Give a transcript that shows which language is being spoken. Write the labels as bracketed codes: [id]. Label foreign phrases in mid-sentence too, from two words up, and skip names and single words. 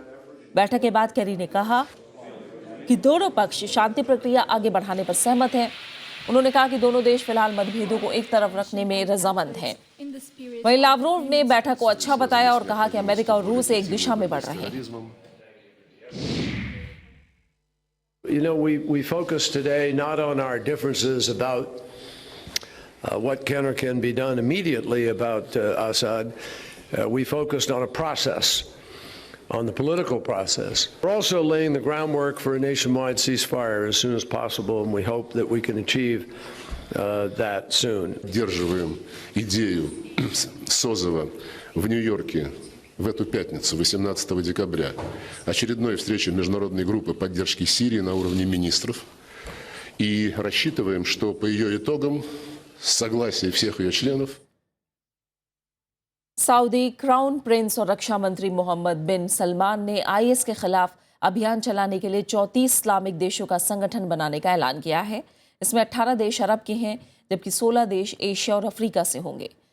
[hi] बैठक के बाद केरी ने कहा कि दोनों पक्ष शांति प्रक्रिया आगे बढ़ाने पर सहमत हैं। उन्होंने कहा कि दोनों देश फिलहाल मतभेदों को एक तरफ रखने में रजामंद हैं। वहीं लावरोव ने बैठक को अच्छा बताया और कहा कि अमेरिका और रूस एक दिशा में बढ़ रहे हैं। [en] You know, we focus today not on our differences about what can or can be done immediately about Assad. We focused on a process, on the political process. We're also laying the groundwork for a nationwide ceasefire as soon as possible, and we hope that we can achieve that soon. [ru] Поддерживаем идею созыва в Нью-Йорке в эту пятницу, 18 декабря, очередной встречи международной группы поддержки Сирии на уровне министров. И рассчитываем, что по ее итогам, с согласия всех ее членов, [hi] सऊदी क्राउन प्रिंस और रक्षा मंत्री मोहम्मद बिन सलमान ने IS के खिलाफ अभियान चलाने के लिए 34 इस्लामिक देशों का संगठन बनाने का ऐलान किया है। इसमें 18 देश अरब के हैं, जबकि 16 देश एशिया और अफ्रीका से होंगे।